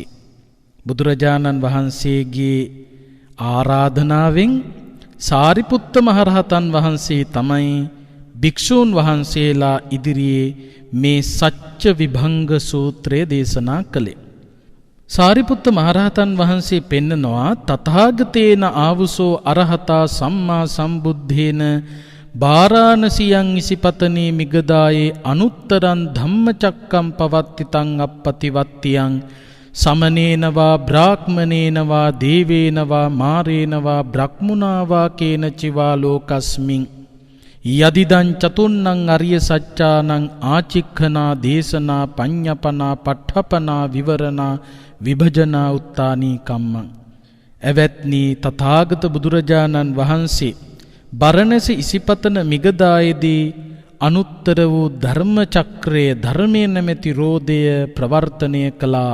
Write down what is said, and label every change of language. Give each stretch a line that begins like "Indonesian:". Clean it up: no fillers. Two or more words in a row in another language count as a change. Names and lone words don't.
Sinhala: බුදුරජාණන් වහන්සේගේ ආරාධනාවෙන් සාරිපුත්ත මහරහතන් වහන්සේ තමයි භික්ෂූන් වහන්සේලා ඉදිරියේ මේ සච්ච විභංග සූත්‍රය දේශනා කළේ. සාරිපුත්ත මහරහතන් වහන්සේ පෙන්නනවා
Pali: තථාගතේන ආවුසෝ අරහතා සම්මා සම්බුද්ධේන බාරාණසියං ඉසිපතනේ මිගදායේ අනුත්තරං ධම්මචක්කම් පවත්තිතං අප්පතිවත්තියං සමනේනවා බ්‍රාහ්මනේනවා දේවේනවා මාරේනවා බ්‍රහ්මුණාවා කේනචිවා ලෝකස්මින් යදිදං චතුන්නං අරිය සච්චානං ආචික්ඛනා දේශනා පඤ්ඤපනා පඨපනා විවරණා විභජනා උත්තානී කම්මං.
Sinhala: එවත්නි තථාගත බුදුරජාණන් වහන්සේ බරණැස ඉසිපතන මිගදායේදී අනුත්තර වූ ධර්ම චක්‍රය ධර්මයේ නැමැති රෝදය ප්‍රවර්තනය කළා.